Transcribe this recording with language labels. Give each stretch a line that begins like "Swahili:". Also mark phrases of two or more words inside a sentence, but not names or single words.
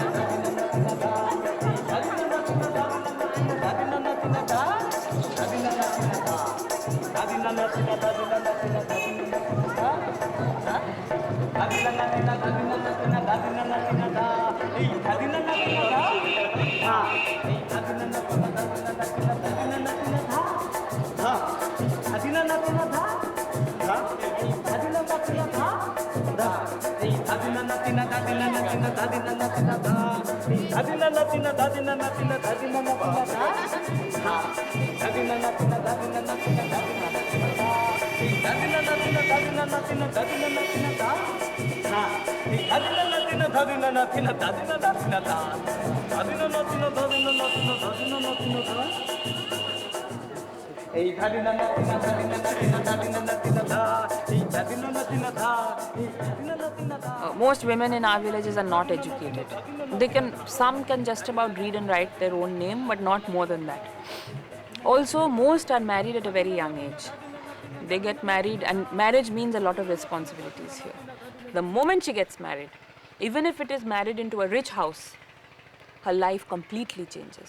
English: দাদিনা নাতিনা দা এই দাদিনা নাতিনা দাদিনা নাতিনা দা দাদিনা নাতিনা দা দাদিনা নাতিনা দাদিনা নাতিনা দাদিনা নাতিনা দা দাদিনা নাতিনা দাদিনা নাতিনা দাদিনা নাতিনা দা এই দাদিনা নাতিনা দা হ্যাঁ এই দাদিনা নাতিনা দাদিনা নাতিনা দাদিনা নাতিনা দা হ্যাঁ দাদিনা নাতিনা দা হ্যাঁ এই দাদিনা নাতিনা দা দা এই দাদিনা নাতিনা দাদিনা নাতিনা দাদিনা নাতিনা দা এই দাদিনা নাতিনা দাদিনা নাতিনা দাদিনা নাতিনা দা হ্যাঁ দাদিনা নাতিনা দাদিনা নাতিনা দাদিনা নাতিনা দা এই দাদিনা নাতিনা দাদিনা নাতিনা দাদিনা নাতিনা দা হ্যাঁ এই দাদিনা নাতিনা দাদিনা নাতিনা দাদিনা নাতিনা দা দাদিনা নাতিনা দাদিনা নাতিনা দাদিনা নাতিনা দা এই দাদিনা নাতিনা দাদিনা নাতিনা দাদিনা নাতিনা দা এই দাদিনা নাতিনা দা এই দাদিনা নাতিনা দা। Most women in our villages are not educated. Some can just about read and write their own name, but not more than that. Also, most are married at a very young age. They get married, and marriage means a lot of responsibilities here. The moment she gets married, even if it is married into a rich house, her life completely changes.